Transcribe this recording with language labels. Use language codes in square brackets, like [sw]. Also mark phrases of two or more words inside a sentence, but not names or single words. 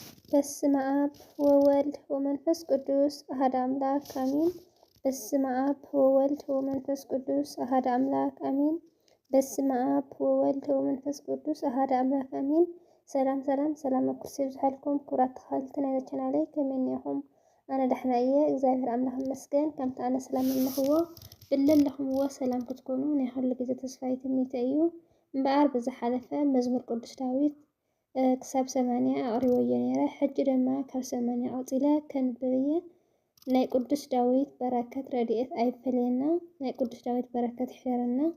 [gez] በስመ አብ ወወልድ ወመንፈስ ቅዱስ አሐድ አምላክ አሜን። በስመ አብ ወወልድ ወመንፈስ ቅዱስ አሐድ አምላክ አሜን። በስመ አብ ወወልድ ወመንፈስ ቅዱስ አሐድ አምላክ አሜን። [ti] ሰላም አኩርሲ ብዝሓልኩም ክብራት ተኸተልቲ ናይ ቻናለይ ከመይ ኢኹም? ኣነ ደሕና እየ እግዚአብሔር ኣምላኽ ይመስገን። ከምቲ ኣነ ሰላም ኣለኽዎ ብለለኹምዎ ሰላም ክትኮኑ ናይ ኩሉ ግዜ ተስፋይ ትምኒተ እዩ እምበኣር ብዝሓለፈ መዝሙር ቅዱስ ዳዊት ክሳብ 80 ኣቕሪበዮ ነይረ። ሕጂ ድማ ካብ 80 ቀፂለ ከንብብየ ናይ ቅዱስ ዳዊት በረከት ረድኤት ኣይፈለየና። ናይ ቅዱስ ዳዊት በረከት ይሕደረና።